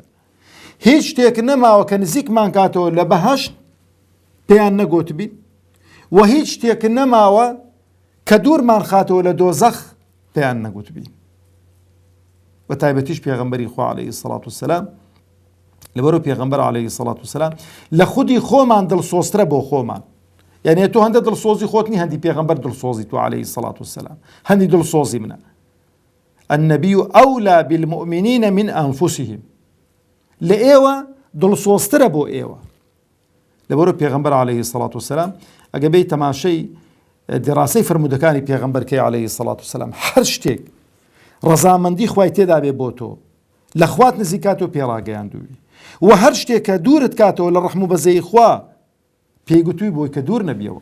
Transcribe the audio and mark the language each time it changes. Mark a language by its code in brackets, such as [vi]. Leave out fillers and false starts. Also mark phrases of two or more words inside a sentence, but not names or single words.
[ckb] هیچ شتێک نەماوە کە نزیکمان کاتەوە لە بەهەشت پێیان نەگوت بین و هیچ شتێک نەماوە کە دوورمان خاتەوە لە دۆزەخ پێیان نەگوت بین. بە تایبەتیش پێغەمبەری خوا [ar] عەلەیهی السەڵاتو وەسەلام [ckb] لەبەرەوەی پێغەمبەر [ar] عەلەیهی السەڵاتو وەسەلام [ckb] لە خودی خۆمان دڵسۆزترە بۆ خۆمان. یعنی تۆ هەندە دڵسۆزی خۆت نی هەندی پێغەمبەر دڵسۆزی تو [ar] عەلەیهی السەڵاتو وەسەلام [ckb] هەندی دڵسۆزی منە. [ar] النبي أولى بالمؤمنين من أنفسهم. [ckb] لإيوة دڵسۆزترە بۆ ئێوە. لەبەرەوەی پێغەمبەر [ar] عەلەیهی السەڵاتو وەسەلام [ckb] ئەگە بێی تەماشەی دراسی فرمودەکانی پێغەمبەر کەی [ar] عەلەیهی السەڵاتو وەسەلام [ckb] هەر شتێک ڕەزامەندی خوای تێدا بێ بۆ تۆ لە خوات نزیکاتەوە پێڕاگەیاندووی و هەر شتێک کە دوورت کاتەوە لە ڕەحم و بەزەی خوا پێیگوتووی بۆی کە دوور نەبیەوە.